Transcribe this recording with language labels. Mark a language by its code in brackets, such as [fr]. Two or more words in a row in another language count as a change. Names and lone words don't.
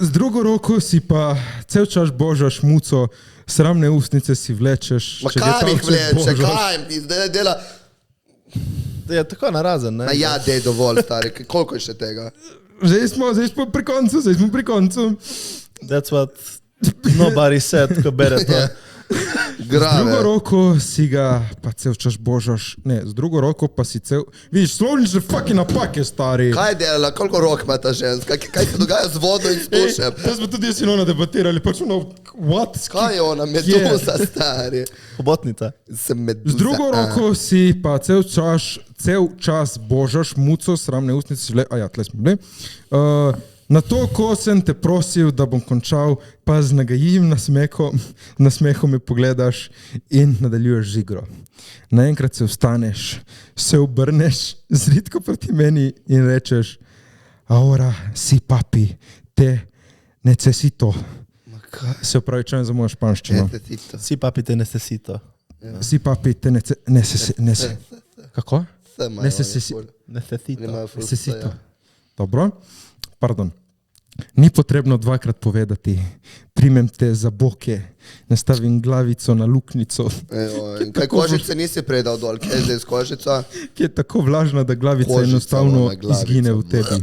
[sl] Z drugo roko si pa cel čas božaš muco, sramne ustnice si vlečeš. Ma kaj jih vleče, božaš. kaj jim zdaj dela? Je tako narazen, ne? Ma ja, dej dovolj, stari, koliko je še tega? Zdaj smo pri koncu. [en] That's what nobody said, [sl] ko bere to. Z drugo roko si ga pa cel čas božaš. Ne, z drugo roko pa si cel... Vidiš, slovnične fucking napake, stari. Kaj je delala, koliko rok ima ta ženska? Kaj se dogaja z vodo in s tušem? To smo tudi jaz in ona debatirali, pač ono, what? Kaj je ona, meduza, stari? Hobotnica. Sem meduza. Z drugo roko si pa cel čas božaš muco, sramne ustnice, tle smo bili. Na to, ko sem te prosil, da bom končal, pa z nagajivim nasmehom me pogledaš in nadaljuješ z igro. Naenkrat se vstaneš, se obrneš zritko proti meni in rečeš: [es] "Ahora si papi, te necesito." [sl] Se upravičujem za mojo španščino. [es] Si papi te necesito. Si papi, te necesito. Kako? [sl] Necesito. Necesito. Dobro, pardon. Ni potrebno dvakrat povedati. Primem te za boke, nastavim glavico na luknjico. In kaj kožice nisi predal dol, kaj je zdaj z kožico? Ki je tako vlažna, da glavica Kožica, enostavno ona glavica. izgine v tebi.